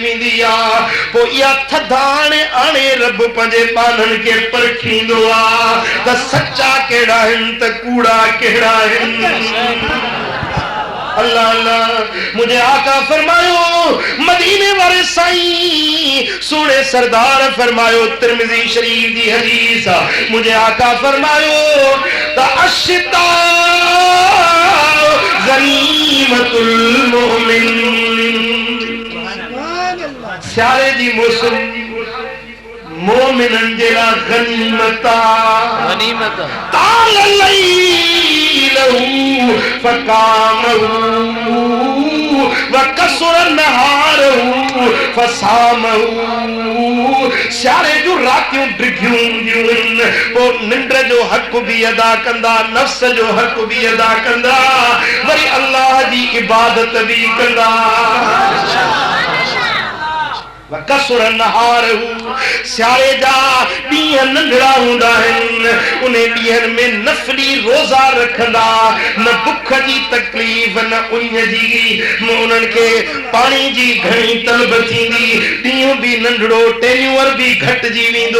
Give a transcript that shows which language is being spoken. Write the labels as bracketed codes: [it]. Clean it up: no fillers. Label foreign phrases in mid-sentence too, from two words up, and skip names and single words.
[sd] वेंदी आ पो इहा थधाण आणे रब पंहिंजे पाननि खे परखींदो आ त सच्चा कहिड़ा आहिनि त कूड़ा कहिड़ा आहिनि अल्लाह अल्लाह मुझे आका फरमायो मदीने वाले साईं सोने सरदार फरमायो तिरमिज़ी शरीफ दी हदीस मुझे आका फरमायो [ar] الشتاء غنيمة المؤمن. [sd] सियारे जी मौसम मोमिनन जे ला गनीमत गनीमत [ar] طال ليله فقامه وقصر نهاره فصامه. [sd] सियारे जो रातियों डिघियूं वो निंड जो हक भी अदा कंदा, नफ्स जो हक भी अदा कंदा, वरी अल्लाह जी इबादत भी कंदा। [ar] وقصر نهاره [sd] सियारे जा ॾींहं नंढड़ा हूंदा आहिनि, उन ॾींहंनि में नफ़ली रोज़ा रखंदा, न बुख जी तकलीफ़ न उञ जी, उन्हनि खे पाणी जी घणी तलब थींदी, ॾींहुं बि नंढड़ो टेन्यूअर बि घटिजी वेंदो।